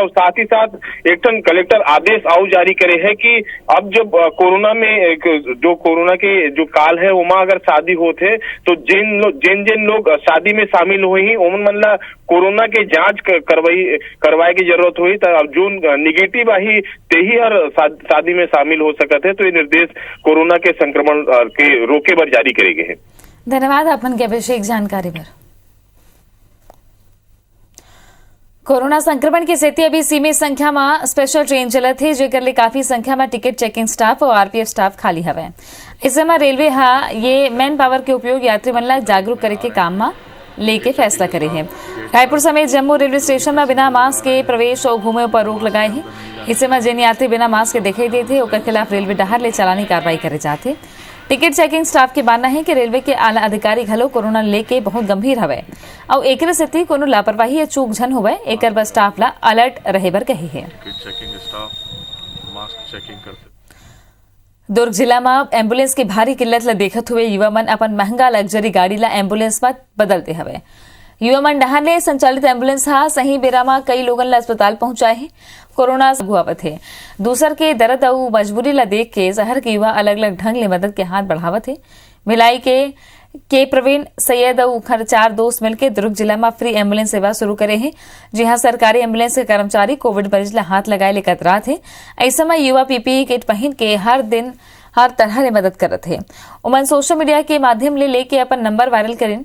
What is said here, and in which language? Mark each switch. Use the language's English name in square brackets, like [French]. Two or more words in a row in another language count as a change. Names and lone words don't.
[Chhattisgarhi] और साथ ही साथ एक ठन कलेक्टर आदेश आउ जारी करे है कि अब जब कोरोना में जो कोरोना के जो काल है वहाँ अगर शादी होते तो जिन लोग शादी में शामिल हुई उमन मन ला कोरोना के जांच करवाए की जरूरत हुई तो अब जो निगेटिव आई ते ही हर शादी में शामिल हो सकत है। तो ये निर्देश कोरोना के संक्रमण के रोके बर जारी करे गए हैं। धन्यवाद अपन के अभिषेक जानकारी पर। कोरोना संक्रमण की स्थिति अभी सीमित संख्या में [English] special train [Chhattisgarhi] चलत है जेकर ले काफी संख्या में [English] ticket checking staff [Chhattisgarhi] और RPF स्टाफ खाली हवे। इस समय रेलवे ये [English] man power [Chhattisgarhi] के उपयोग यात्री मन ला जागरूक करे के काम में लेके फैसला करे है। रायपुर समेत जम्मू रेलवे स्टेशन में बिना मास्क के प्रवेश और घूमे पर रोक लगाए है। इस समय जिन यात्री बिना मास्क के दिखाई देते ओकर खिलाफ रेलवे डहर ले चालानी कार्रवाई करे जाते। [English] ticket checking staff [Chhattisgarhi] के मानना है कि रेलवे के आला अधिकारी घलो कोरोना लेके बहुत गंभीर हवे और एकरे सेती कोनो लापरवाही या चूक झन होवे एकर बर स्टाफ ला अलर्ट रहे बर कही है। दुर्ग जिला में एम्बुलेंस की भारी किल्लत ला देखत हुए युवा मन अपन महंगा लग्जरी गाड़ी ला एम्बुलेंस में बदलते हवे। युवा मन डहर ले संचालित एम्बुलेंस सही बेरा में कई लोगन ला अस्पताल पहुंचाए है। कोरोना हुआवत है दूसर के दर्द और मजबूरी ला देख के शहर के युवा अलग अलग ढंग ले मदद के हाथ बढ़ावत है। भिलाई के प्रवीण सैयद और उखर 4 दोस्त मिलकर दुर्ग जिला में [English] free ambulance [Chhattisgarhi] सेवा शुरू करे हैं। जहां सरकारी एम्बुलेंस के कर्मचारी कोविड मरीज ला हाथ लगाए ले कतरात है। ऐसे में युवा PPE किट पहन के हर दिन हर तरह ले मदद करत है। उमन [English] social media [Chhattisgarhi] के माध्यम ले लेके अपन नंबर वायरल करें।